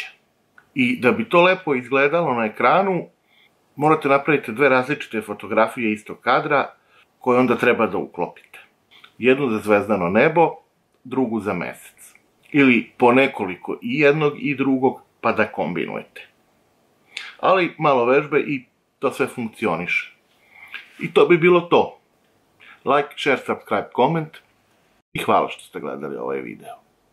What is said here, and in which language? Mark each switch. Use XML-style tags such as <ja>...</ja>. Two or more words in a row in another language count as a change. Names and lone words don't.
<sr>I da bi to lepo izgledalo na ekranu, morate napraviti dve različite fotografije istog kadra, koje onda treba da uklopite. Jednu za zvezdano nebo, drugu za mesec. Ili po nekoliko i jednog i drugog, pa da kombinujete. Ali malo vežbe i to sve funkcioniše. I to bi bilo to.</sr> <en>Like, share, subscribe, comment</en> <sr>i hvala što ste gledali ovaj video.</sr>